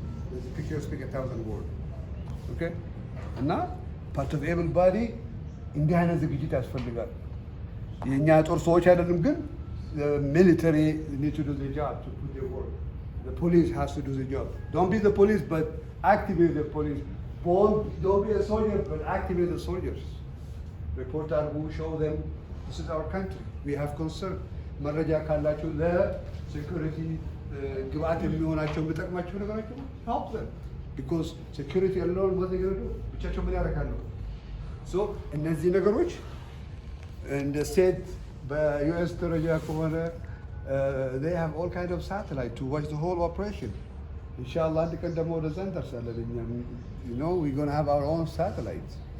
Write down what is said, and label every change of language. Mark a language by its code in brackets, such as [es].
[en] There's a picture speak 1,000 words. Okay? እና part of everybody [am] እንዲህ አይነት ዝግጅት ያስፈልጋል። የእኛ ጦር ሰዎች አይደለም ግን [en] the military need to do the job to put their work. The police has to do the job. Don't be the police, but activate the police. Don't be a soldier, but activate the soldiers. Report our who show them this is our country. We have concern. [am] መረጃ ካላችሁ ለሴኩሪቲ ግብአት የሚሆናቸው የሚጠቅማቸው ነገራቸው [en] help them. Because security alone what they going to do? [am] ብቻቸው ምን ያደርጋሉ? [en] So [am] እነዚህ ነገሮች እንደ ሴት በዩኤስ ደረጃ ከሆነ [en] they have all kind of satellite to watch the whole operation. Inshallah [am] አንድ ቀን ደግሞ ወደዛ እንደርሳለን እኛ [en] you know we're going to have our own satellites.